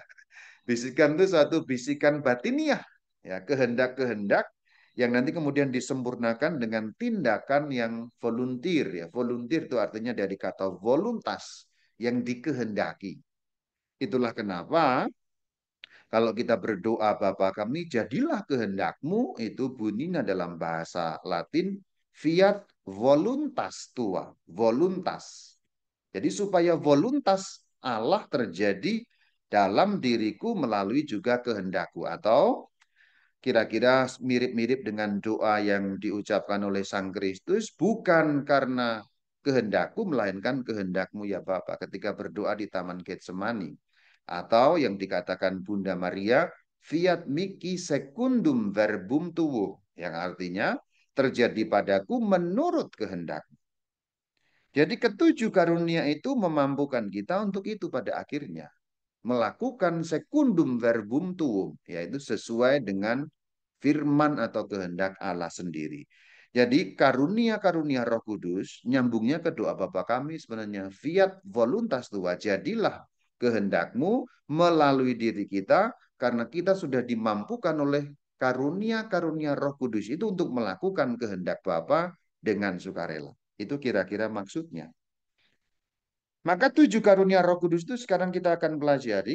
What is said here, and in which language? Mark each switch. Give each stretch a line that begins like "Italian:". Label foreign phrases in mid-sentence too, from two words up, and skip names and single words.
Indonesian: Bisikan itu suatu bisikan batiniah, ya kehendak-kehendak yang nanti kemudian disempurnakan dengan tindakan yang volunteer, ya. Volunteer itu artinya dari kata voluntas, yang dikehendaki. Itulah kenapa kalau kita berdoa Bapa kami, jadilah kehendakmu, itu bunyinya dalam bahasa Latin,
Latin: fiat voluntas tua, voluntas.
Indonesian: Jadi supaya voluntas Allah terjadi dalam diriku melalui juga kehendakku. Atau kira-kira mirip-mirip dengan doa yang diucapkan oleh Sang Kristus, bukan karena kehendakku, melainkan kehendakmu ya Bapa, ketika berdoa di Taman Getsemani. Atau yang dikatakan Bunda Maria,
Latin: fiat mihi secundum verbum tuo,
Indonesian: yang artinya terjadi padaku menurut kehendak. Jadi ketujuh karunia itu memampukan kita untuk itu pada akhirnya.
Latin: Melakukan secundum verbum tuum,
Indonesian: yaitu sesuai dengan firman atau kehendak Allah sendiri. Jadi karunia-karunia Roh Kudus nyambungnya ke doa Bapa kami sebenarnya,
Latin: fiat voluntas tua,
Indonesian: jadilah kehendakmu melalui diri kita, karena kita sudah dimampukan oleh karunia-karunia Roh Kudus itu untuk melakukan kehendak Bapa dengan sukarela. Itu kira-kira maksudnya. Maka 7 karunia Roh Kudus itu sekarang kita akan pelajari.